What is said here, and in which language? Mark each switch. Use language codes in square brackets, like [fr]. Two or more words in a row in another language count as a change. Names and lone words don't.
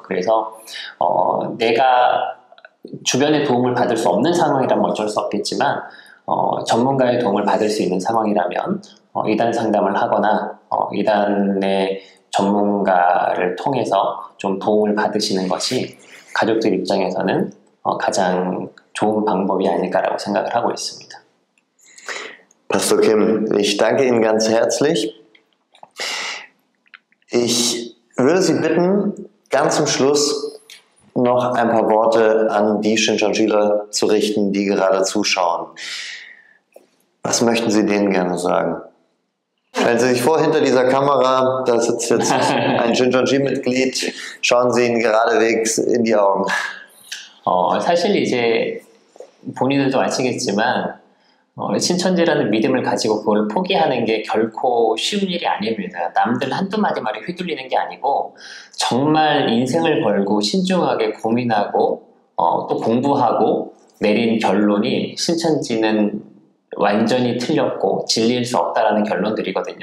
[ko] 그래서 내가 주변의 도움을 받을 수 없는 상황이라면 어쩔 수 없겠지만 전문가의 도움을 받을 수 있는 상황이라면 이단 상담을 하거나 이단의 전문가를 통해서 좀 도움을 받으시는 것이 가족들 입장에서는 가장 좋은 방법이 아닐까라고 생각을 하고 있습니다. [de] Pastor Kim, ich danke Ihnen ganz herzlich. Ich würde Sie bitten, ganz zum Schluss noch ein paar Worte an die Shincheonjila zu richten, die gerade zuschauen. Was möchten Sie denen gerne sagen? Stellen Sie sich vor, hinter dieser Kamera, da sitzt jetzt ein Shincheonji-Mitglied, schauen Sie ihn geradewegs in die Augen. [ko] 사실 이제 본인들도 아시겠지만 신천지라는 믿음을 가지고 그걸 포기하는 게 결코 쉬운 일이 아닙니다. 남들 한두 마디 말에 휘둘리는 게 아니고 정말 인생을 걸고 신중하게 고민하고 또 공부하고 내린 결론이 신천지는 완전히 틀렸고 진리일 수 없다라는 결론들이거든요.